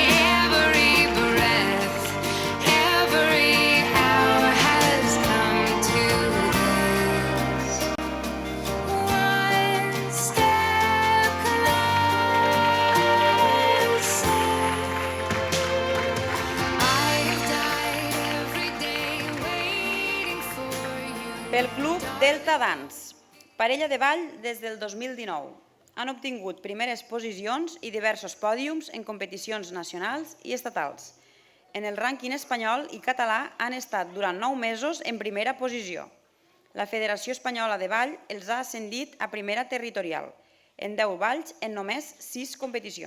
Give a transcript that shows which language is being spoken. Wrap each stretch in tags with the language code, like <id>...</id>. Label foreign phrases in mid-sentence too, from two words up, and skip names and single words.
<en>Every breath, every hour has come to this. One step closer. I have died every day waiting for you.</en> <ca>Pel Club Delta Dance, parella de ball des del 2019. Han obtingut primeres posicions i diversos pòdiums en competicions nacionals i estatals. En el rànquing espanyol i català han estat durant 9 mesos en primera posició. La Federació Espanyola de Ball els ha ascendit a primera territorial, en 10 balls en només 6 competicions.</ca>